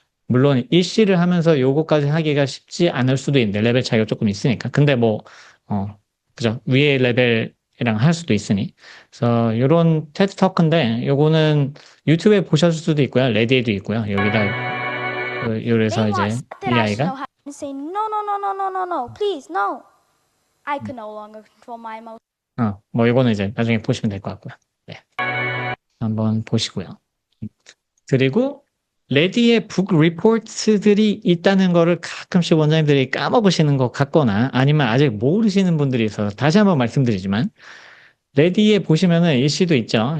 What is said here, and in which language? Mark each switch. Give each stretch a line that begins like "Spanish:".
Korean: 물론 일시를 하면서 요거까지 하기가 쉽지 않을 수도 있는데 레벨 차이가 조금 있으니까. 근데 뭐 그죠? 위에 레벨이랑 할 수도 있으니. 그래서 요런 테드 터크인데 요거는 유튜브에 보셨을 수도 있고요. 레디에도 있고요. 여기다 요래서 이제 이 아이가
English: say no, no, no, no, no, no, no, please, no. I can no longer control my emotions.
Korean: 뭐 이거는 이제 나중에 보시면 될 것 같고요. 네. 한번 보시고요. 그리고 레디의 북 리포트들이 있다는 거를 가끔씩 원장님들이 까먹으시는 것 같거나 아니면 아직 모르시는 분들이 있어서 다시 한번 말씀드리지만 레디에 보시면은 일시도 있죠.